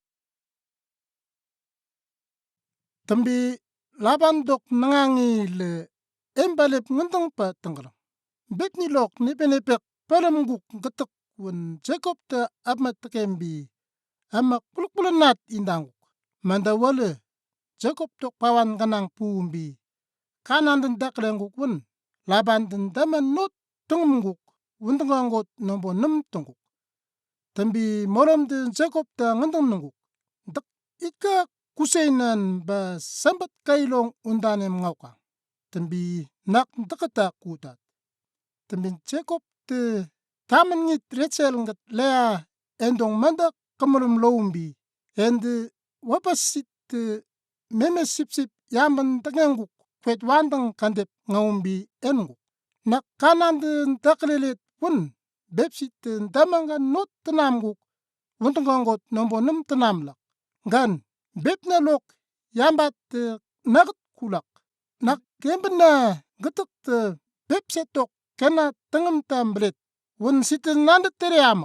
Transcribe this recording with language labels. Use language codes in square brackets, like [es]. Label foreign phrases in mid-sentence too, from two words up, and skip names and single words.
[enq] Tambi Laban dok nangangi le embalep ngenteng pa tenggelam. Bet ni lok nepenepek palam guk getek wen Jacob te amat tekembi ama kulkulanat indanguk. Manda wale Jacob tok pawan kanang puumbi. Kanaan den daklenguk wen Laban den daman not tengumguk wentenganggot nombo 6 tenguk. Tambi molom de Jacob ta ngenteng nenguk. Dak ika kusainan ba sambat kailong undanem ngauka. Tambi nak dakata kutat. Tambi Jacob te taman ngit Rachel ngat Lea endong manda kamalum lombi. Ende wapasit te meme sip yaman takenguk kwet wandang kandep ngaumbi enguk. Nak Kanaan den daklelet wen bepsit te damanga not tenamguk wentenganggot nombo 6 tenamlak. Gan bepna lok yambat te nagat kulak. Nak kembena getek te bepsetok kena tengem tamblet wen siten nandet teriamak.